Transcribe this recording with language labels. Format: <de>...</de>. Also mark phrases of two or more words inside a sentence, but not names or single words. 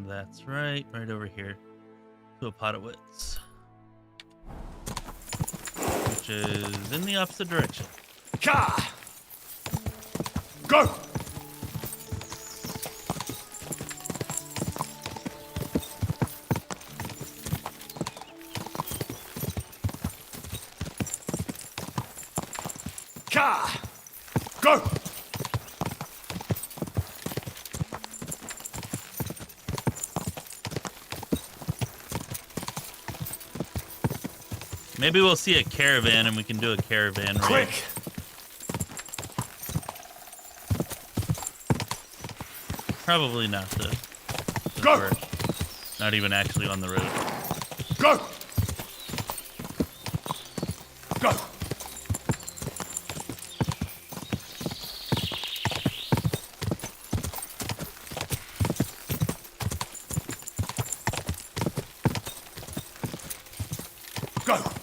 <en>That's right over here. To Opatowitz. Which is in the opposite direction. Ka! Go! Ka! Go! Maybe we'll see a caravan and we can do a caravan raid. Quick! Probably not, though. Since Go! we're not even actually on the road. Go! Go! Go!</en>